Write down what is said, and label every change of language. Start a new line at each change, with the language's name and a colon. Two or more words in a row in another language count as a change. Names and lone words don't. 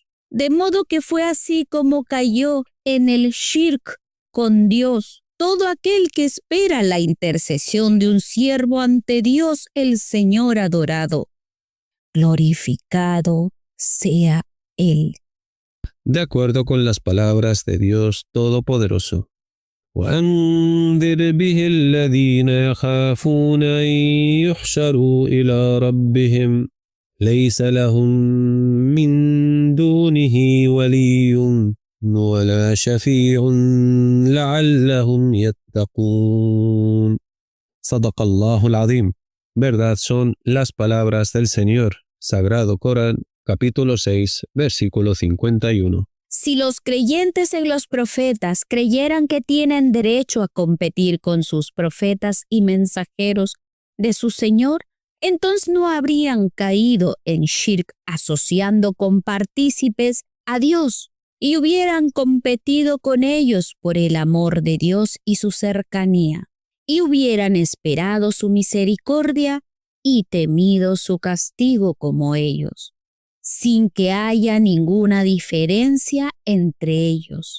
Spanish: De modo que fue así como cayó en el shirk con Dios todo aquel que espera la intercesión de un siervo ante Dios el Señor adorado. Glorificado sea Él. De acuerdo con las palabras de Dios Todopoderoso.
Arabic: وأنذر به الذين يخافون أن يحشروا إلى ربهم ليس لهم من دونه ولي ولا شفيع لعلهم يتقون. صدق الله العظيم.
Spanish: Verdad son las palabras del Señor. Sagrado Corán, capítulo 6, versículo 51. Si los creyentes en los profetas creyeran que tienen derecho a competir con sus profetas y mensajeros de su Señor, entonces no habrían caído en shirk asociando con partícipes a Dios y hubieran competido con ellos por el amor de Dios y su cercanía, y hubieran esperado su misericordia y temido su castigo como ellos, sin que haya ninguna diferencia entre ellos.